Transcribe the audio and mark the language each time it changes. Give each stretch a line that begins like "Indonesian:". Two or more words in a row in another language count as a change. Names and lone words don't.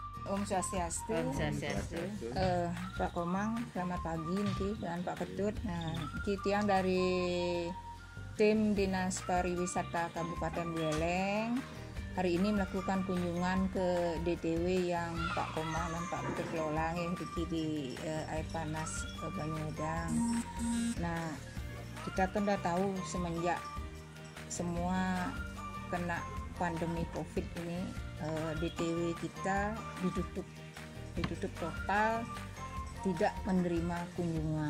Balinese: Om Swastiastu. Om Swastiastu.
Indonesian: Pak Komang, selamat pagi niki dan Pak Ketut. Nah, kita yang dari tim Dinas Pariwisata Kabupaten Buleleng hari ini melakukan kunjungan ke DTW yang Pak Komang dan Pak Ketut kelola di air panas Banyuedang. Nah, kita kan udah tahu semenjak semua kena pandemi COVID ini, DTW kita ditutup total, tidak menerima kunjungan.